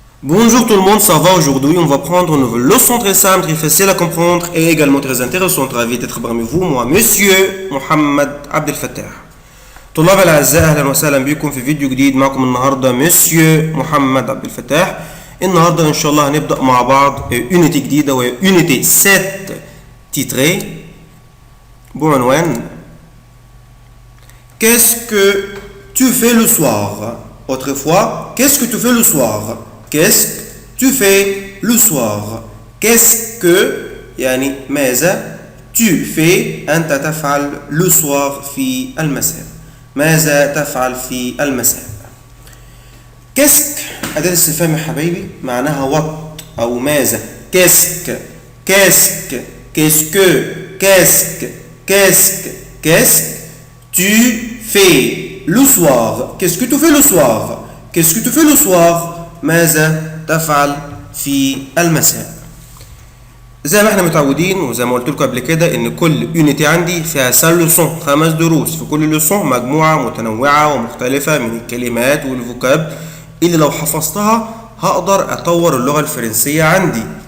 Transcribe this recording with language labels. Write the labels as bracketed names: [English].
[French] Bonjour tout le monde, ça va? Aujourd'hui on va prendre une nouvelle leçon très simple, très facile à comprendre et également très intéressante. Ravi d'être parmi vous, moi Monsieur محمد عبد الفتاح. [Arabic] طلاب الأعزاء أهلا وسهلا بكم في فيديو جديد. معكم النهاردة مسيو محمد عبد الفتاح. النهاردة إن شاء الله هنبدأ مع بعض يونيتي جديدة وهي يونيتي 7 تيتري بعنوان [French] Qu'est-ce que tu fais le soir? Autrefois, qu'est-ce que tu fais le soir? Qu'est-ce que tu fais le soir? Qu'est-ce que [Arabic] يعني ماذا [French] tu fais [Arabic] أنت تفعل [French] le soir [Arabic] في المساء؟ ماذا تفعل في المساء؟ كاسك أداة استفهام يا حبايبي معناها وات أو ماذا. كاسك كاسك كاسكو كاسك كاسك كاسك [French] tu fais le soir. Qu'est-ce que tu fais le soir? Qu'est-ce que tu fais le soir? [Arabic] ماذا تفعل في المساء؟ زي ما احنا متعودين وزي ما قلت لكم قبل كده ان كل يونيتي عندي فيها 5 لوسون، 5 دروس. في كل لوسون مجموعه متنوعه ومختلفه من الكلمات والفوكاب اللي لو حفظتها هقدر اطور اللغه الفرنسيه عندي.